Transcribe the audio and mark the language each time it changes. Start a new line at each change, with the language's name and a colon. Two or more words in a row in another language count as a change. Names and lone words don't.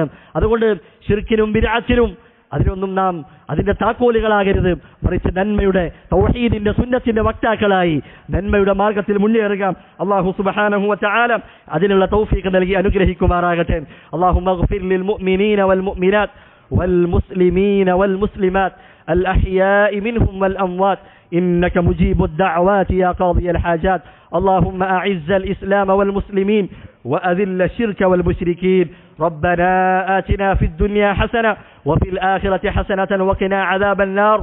Malayalam: അതുകൊണ്ട് ശിർക്കിനും ബിദ്അത്തിനും അതിനൊന്നും നാം അതിന്റെ താക്കോലുകളാകരുത്. മറിച്ച് നന്മയുടെ തൗഹീദിന്റെ സുന്നത്തിന്റെ വക്താക്കളായി നന്മയുടെ മാർഗത്തിൽ മുന്നേറുക.
Arabic: الله سبحانه وتعالى
Malayalam: അതിനുള്ള തൗഫീഖ് നൽകി അനുഗ്രഹിക്കുമാറാകട്ടെ.
Arabic: اللهم اغفر للمؤمنين والمؤمنات والمسلمين والمسلمات الأحياء منهم والأموات إنك مجيب الدعوات يا قاضي الحاجات. اللهم أعز الإسلام والمسلمين وأذل الشرك والمشركين. ربنا آتنا في الدنيا حسنة وفي الآخرة حسنة وقنا عذاب النار.